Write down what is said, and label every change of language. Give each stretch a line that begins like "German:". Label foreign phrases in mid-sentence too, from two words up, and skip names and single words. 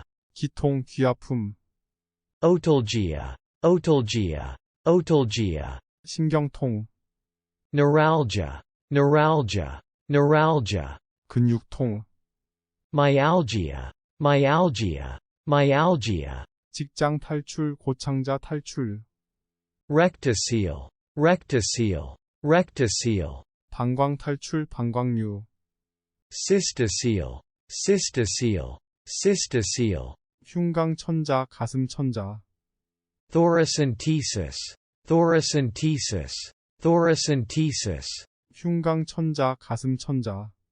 Korean: 기통, 귀아픔,
English: Otalgia, Otalgia, Otalgia,
Korean: 신경통,
English: Neuralgia, Neuralgia, Neuralgia,
Korean: 근육통,
English: Myalgia, Myalgia, Myalgia,
Korean: 직장 탈출, 고창자 탈출,
English: Rectocele, Rectocele, Rectocele,
Korean: 방광 탈출, 방광류,
English: Cystocele, Cystocele, Cystocele,
Korean: 흉강천자, 가슴천자,
English: Thoracentesis, Thoracentesis, Thoracentesis,
Korean: 흉강천자, 가슴천자,